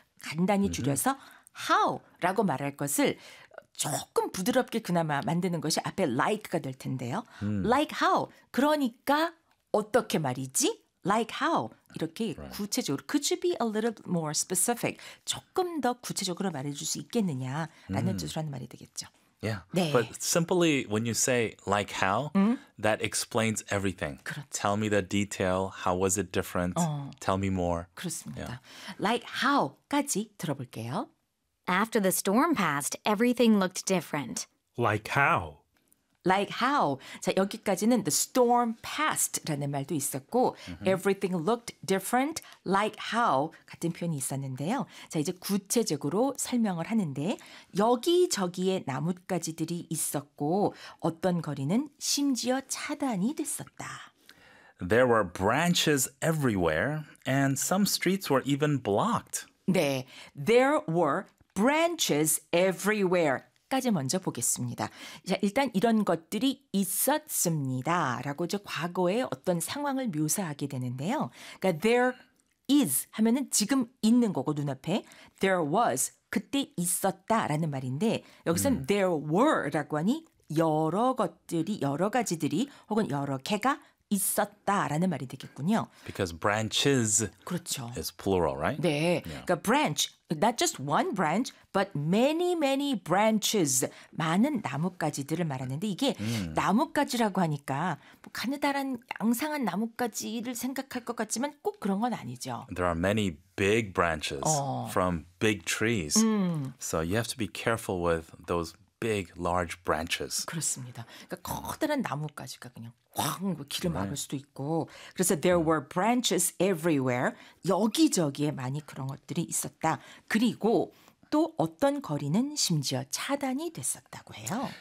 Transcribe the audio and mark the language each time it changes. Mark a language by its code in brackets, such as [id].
[ko] 간단히 줄여서 how라고 말할 것을 조금 부드럽게 그나마 만드는 것이 앞에 like가 될 텐데요. [en] Like how? [ko] 그러니까 어떻게 말이지? [en] Like how? 이렇게 right. 구체적으로 Could you be a little more specific? [ko] 조금 더 구체적으로 말해줄 수 있겠느냐라는 뜻으로 하는 말이 되겠죠. [en] Yeah, [ko] 네. [en] but simply when you say like how, that explains everything. [ko] 그렇죠. [en] Tell me the detail. How was it different? Tell me more. [ko] 그렇습니다. Yeah. Like how까지 들어볼게요. [en] After the storm passed, everything looked different. Like how? Like how? [ko] 자, 여기까지는 [en] the storm passed라는 말도 있었고 everything looked different like how [ko] 같은 표현이 있었는데요. 자, 이제 구체적으로 설명을 하는데 여기저기에 나뭇가지들이 있었고 어떤 거리는 심지어 차단이 됐었다. [en] There were branches everywhere and some streets were even blocked. 네, there were branches everywhere. [ko] 까지 먼저 보겠습니다. 자, 일단 이런 것들이 있었습니다라고 이제 과거의 어떤 상황을 묘사하게 되는데요. 그러니까 there is 하면은 지금 있는 거고 눈앞에 there was 그때 있었다라는 말인데 여기서는 there were라고 하니 여러 것들이 여러 가지들이 혹은 여러 개가 있었다라는 말이 되겠군요. [en] Because branches [ko] 그렇죠. [en] is plural, right? [ko] 네. Yeah. 그러니까 [en] branch, not just one branch, but many, many branches. [ko] 많은 나뭇가지들을 말하는데 이게 나뭇가지라고 하니까 뭐 가느다란 양상한 나뭇가지를 생각할 것 같지만 꼭 그런 건 아니죠. [en] There are many big branches from big trees. So you have to be careful with those big large branches. [ko] 그렇습니다. 그러니까 커다란 나뭇가지가 그냥 확 길을 막을 수도 있고. [en] 그래서 there were branches everywhere. [ko] 여기저기에 많이 그런 것들이 있었다. 그리고 또 어떤 거리는 심지어 차단이 됐었다고 해요.